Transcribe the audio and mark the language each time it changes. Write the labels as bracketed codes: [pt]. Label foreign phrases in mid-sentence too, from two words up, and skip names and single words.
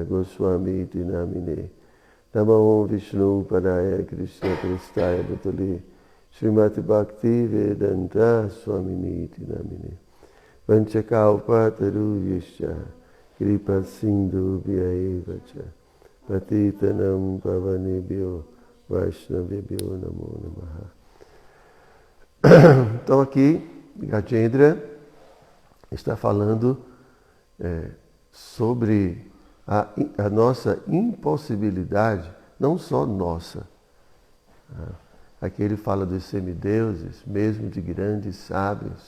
[sa] Goswami Iti Namine Namo Vishnu Padaya Krishna Prestaya Bhutale Srimati Bhakti Vedanta Swamini Iti Namine Vanchakalpa Taruyascha Kripa Sindhu Bhyaeva Cha Patitanam Pavanebhyo Vaishnavebhyo Namo Namaha. [pt] Então aqui, Gajendra está falando sobre a nossa impossibilidade, não só nossa. Aqui ele fala dos semideuses, mesmo de grandes sábios.